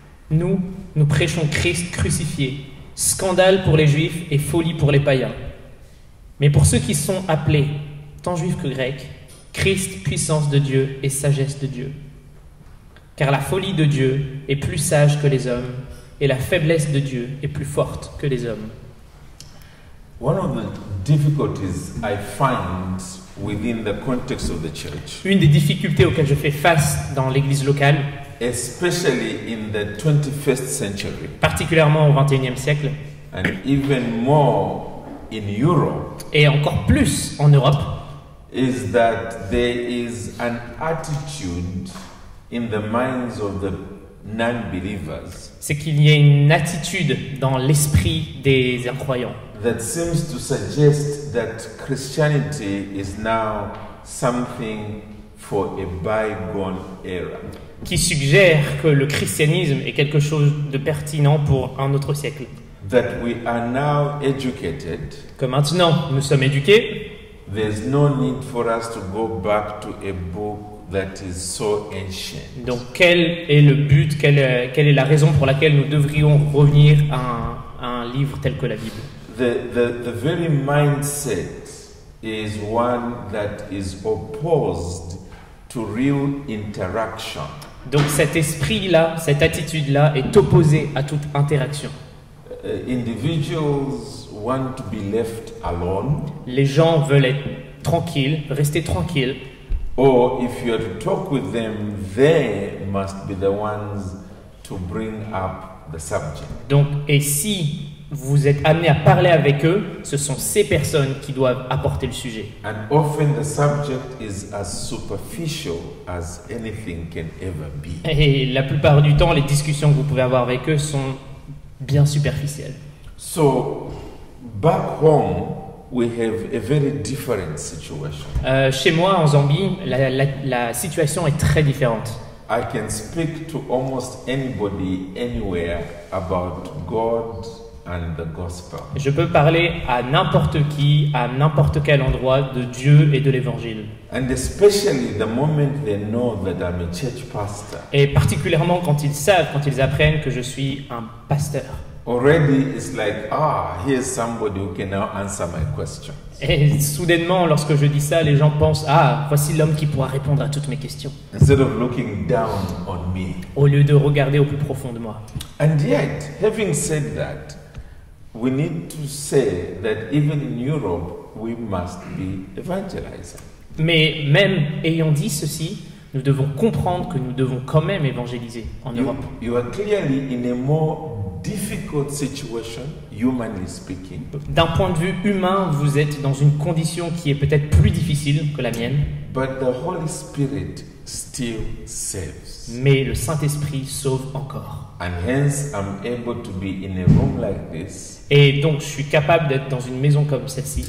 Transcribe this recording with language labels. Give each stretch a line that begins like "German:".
French: Nous prêchons Christ crucifié, scandale pour les Juifs et folie pour les païens. Mais pour ceux qui sont appelés, tant Juifs que Grecs, Christ, puissance de Dieu et sagesse de Dieu. Car la folie de Dieu est plus sage que les hommes, et la faiblesse de Dieu est plus forte que les hommes.
English: One of the difficulties I find within the context of the church,
French: Une des difficultés auxquelles je fais face dans l'église locale,
English: especially in the 21st century,
French: particulièrement au XXIe siècle,
English: and even more in Europe,
French: et encore plus en Europe,
English: is that there is an attitude in the minds of the non-believers
French: c'est qu'il y a une attitude dans l'esprit des incroyants
English: that seems to suggest that Christianity is now something for a bygone era.
French: qui suggère que le christianisme est quelque chose de pertinent pour un autre siècle.
English: That we are now educated,
French: Que maintenant nous sommes éduqués,
English: there's no need for us to go back to a book that is so ancient.
French: donc quel est le but, quelle est la raison pour laquelle nous devrions revenir à un livre tel que la Bible?
English: The very mindset is one that is opposed to real interaction.
French: Donc cet esprit-là, cette attitude-là est opposée à toute interaction.
English: Individuals want to be left alone,
French: Les gens veulent être tranquilles, rester tranquilles,
English: or if you are to talk with them, they must be the ones to bring up the subject.
French: donc, et si vous êtes amené à parler avec eux, ce sont ces personnes qui doivent apporter le sujet.
English: And often the subject is as superficial as anything can ever be.
French: Et la plupart du temps, les discussions que vous pouvez avoir avec eux sont bien superficielles.
English: So, back home, we have a very different situation.
French: Chez moi, en Zambie, la situation est très différente.
English: I can speak to almost anybody, anywhere about God and the gospel.
French: Je peux parler à n'importe qui, à n'importe quel endroit de Dieu et de l'Évangile.
English: And especially the moment they know that I'm a church pastor.
French: Et particulièrement quand ils savent, quand ils apprennent que je suis un pasteur.
English: Already it's like, here's somebody who can now answer my question.
French: Et soudainement, lorsque je dis ça, les gens pensent, voici l'homme qui pourra répondre à toutes mes questions.
English: Instead of looking down on me.
French: Au lieu de regarder au plus profond de moi.
English: And yet, having said that, we need to say that even in Europe, we must be evangelizing.
French: Mais même ayant dit ceci, nous devons comprendre que nous devons quand même évangéliser en Europe.
English: You are clearly in a more difficult situation, humanly speaking.
French: D'un point de vue humain, vous êtes dans une condition qui est peut-être plus difficile que la mienne.
English: But the Holy Spirit still saves.
French: Mais le Saint-Esprit sauve encore.
English: And hence I'm able to be in a room like this.
French: Et donc je suis capable d'être dans une maison comme celle-ci.